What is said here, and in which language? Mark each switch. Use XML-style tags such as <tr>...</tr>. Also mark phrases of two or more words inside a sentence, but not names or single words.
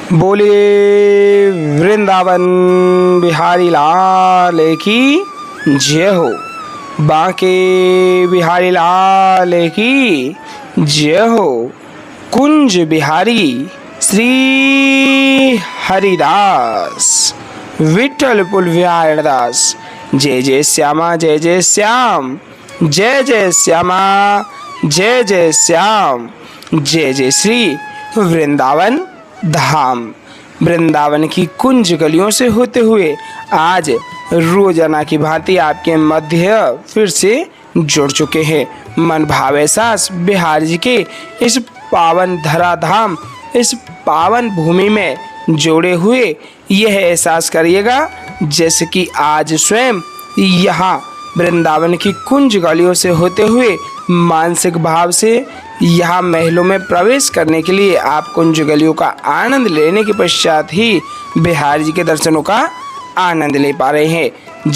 <hi>बोलिए वृंदावन बिहारी लाल की जय हो। बांके बिहारी लाल की जय हो। कुंज बिहारी श्री हरिदास विठल पुलविहार दास। जय जय श्यामा जय जय श्याम, जय जय श्यामा जय जय श्याम, जय जय श्री वृंदावन धाम। वृंदावन की कुंज गलियों से होते हुए आज रोजाना की भांति आपके मध्य फिर से जुड़ चुके हैं। मन भाव एहसास बिहार जी के इस पावन धराधाम, इस पावन भूमि में जोड़े हुए यह एहसास करिएगा जैसे कि आज स्वयं यहाँ वृंदावन की कुंज गलियों से होते हुए मानसिक भाव से यहाँ महलों में प्रवेश करने के लिए आप कुंज गलियों का आनंद लेने के पश्चात ही बिहार जी के दर्शनों का आनंद ले पा रहे हैं।</hi>